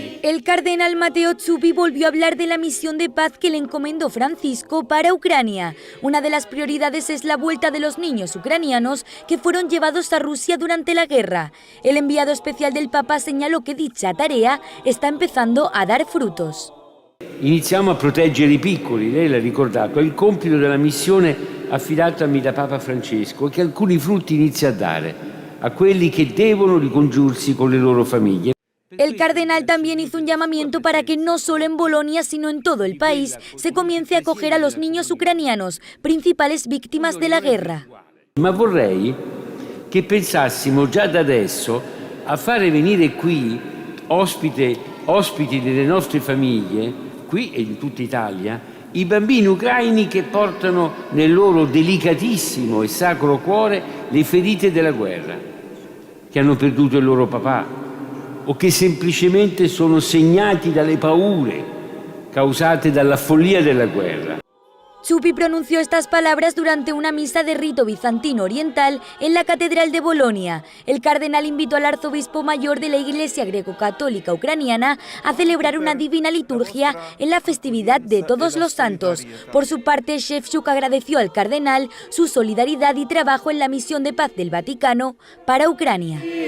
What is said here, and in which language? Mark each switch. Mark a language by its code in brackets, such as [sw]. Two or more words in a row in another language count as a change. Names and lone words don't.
[es] El cardenal Matteo Zuppi volvió a hablar de la misión de paz que le encomendó Francisco para Ucrania. Una de las prioridades es la vuelta de los niños ucranianos que fueron llevados a Rusia durante la guerra. El enviado especial del Papa señaló que dicha tarea está empezando a dar frutos. [it] Iniziamo a proteggere i piccoli, lei l'ha ricordato, è il compito della missione affidatami da Papa Francesco, che alcuni frutti inizia a dare a quelli che devono ricongiursi con le loro famiglie. [es] El cardenal también hizo un llamamiento para que no solo en Bolonia, sino en todo el país, se comience a acoger a los niños ucranianos, principales víctimas de la guerra. [it] Ma vorrei che pensassimo già da adesso a fare venire qui ospiti delle nostre famiglie, qui e in tutta Italia, i bambini ucraini che portano nel loro delicatissimo e sacro cuore le ferite della guerra, che hanno perduto il loro papà, o che semplicemente sono segnati dalle paure causate dalla follia della guerra. [es] Zuppi pronunció estas palabras durante una misa de rito bizantino oriental en la Catedral de Bolonia. El cardenal invitó al arzobispo mayor de la Iglesia Greco-Católica Ucraniana a celebrar una divina liturgia en la festividad de Todos los Santos. Por su parte, Shevchuk agradeció al cardenal su solidaridad y trabajo en la misión de paz del Vaticano para Ucrania.